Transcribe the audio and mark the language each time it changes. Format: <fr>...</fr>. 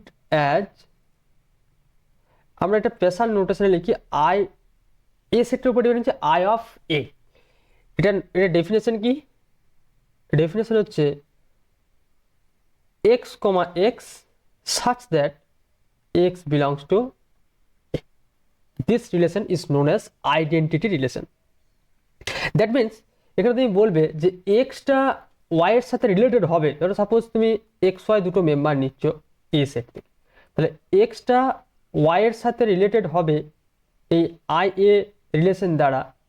<bn>as আমরা একটা special নোটেশনে লিখি আই এ সেটের উপর ডিপেন্ড হচ্ছে আই অফ এ। এটা ডেফিনেশন কি? ডেফিনেশন হচ্ছে</bn> <en>x, x such that x belongs to A. This relation is known as identity relation. That means</en> <bn>এখানে তুমি বলবে যে এক্সটা ওয়াই এর সাথে রিলেটেড হবে। ধরো সাপোজ তুমি এক্স ওয়াই দুটো মেম্বার নিচ্ছ এ সেট থেকে, তাহলে এক্সটা ওয়াই এর সাথে রিলেটেড হবে এই আই এ রিলেশন দ্বারা।</bn>